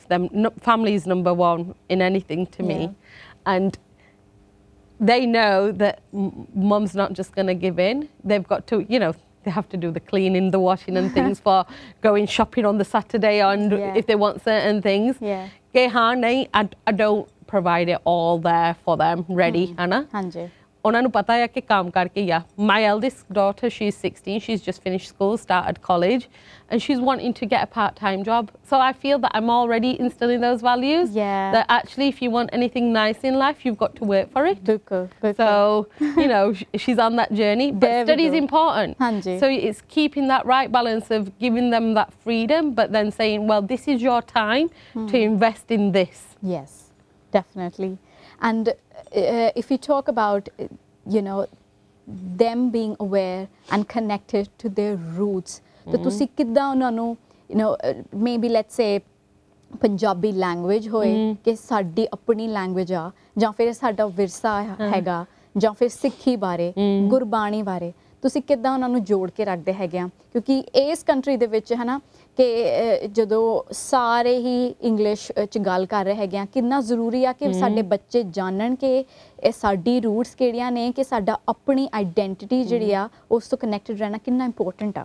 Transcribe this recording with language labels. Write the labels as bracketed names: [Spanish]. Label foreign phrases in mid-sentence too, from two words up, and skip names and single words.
[English] Family is number one in anything to me. And they know that mum's not just going to give in. They've got to, you know, they have to do the cleaning, the washing and things for going shopping on the Saturday and if they want certain things. I don't provide it all there for them ready, [Punjabi] ਹੈ ਨਾ? ਉਹਨਾਂ ਨੂੰ ਪਤਾ ਹੈ ਕਿ ਕੰਮ ਕਰਕੇ ਹੀ ਆ. [English] My eldest daughter, she's 16, she's just finished school, started college, and she's wanting to get a part-time job. So I feel that I'm already instilling those values. That actually, if you want anything nice in life, you've got to work for it. So, you know, she's on that journey. But study is important. So it's keeping that right balance of giving them that freedom, but then saying, well, this is your time to invest in this. Yes, definitely. And if we talk about, you know, them being aware and connected to their roots, [Punjabi] ਤੋ ਤੁਸੀ ਕਿੱਦਾਂ ਉਨ੍ਹਾਂ ਨੂੰ, [English] you know, maybe let's say पंजाबी language [Punjabi] ਹੋਏ ਕਿ ਸਾਡੀ ਅਪਣੀ [English] language आ, [Punjabi] ਜਾਂ ਫਿਰ ਸਾਡਾ ਵਿਰਸਾ ਹੈਗਾ, ਜਾਂ ਫਿਰ ਸਿੱਖੀ ਬਾਰੇ, ਗੁਰਬਾਣੀ ਬਾਰੇ ਤੁਸੀਂ ਕਿੱਦਾਂ ਉਹਨਾਂ ਨੂੰ ਜੋੜ ਕੇ ਰੱਖਦੇ ਹੈਗੇ ਆ? ਕਿਉਂਕਿ ਇਸ ਕੰਟਰੀ ਦੇ ਵਿੱਚ ਹੈ ਨਾ ਕਿ ਜਦੋਂ ਸਾਰੇ ਹੀ ਇੰਗਲਿਸ਼ 'ਚ ਗੱਲ ਕਰ ਰਹੇ ਹੈਗੇ ਆ, ਕਿੰਨਾ ਜ਼ਰੂਰੀ ਆ ਕਿ ਸਾਡੇ ਬੱਚੇ ਜਾਣਨ ਕਿ ਇਹ ਸਾਡੀ ਰੂਟਸ ਕਿਹੜੀਆਂ ਨੇ, ਕਿ ਸਾਡਾ ਆਪਣੀ ਆਈਡੈਂਟਿਟੀ ਜਿਹੜੀ ਆ ਉਸ ਤੋਂ ਕਨੈਕਟਡ ਰਹਿਣਾ ਕਿੰਨਾ ਇੰਪੋਰਟੈਂਟ ਆ।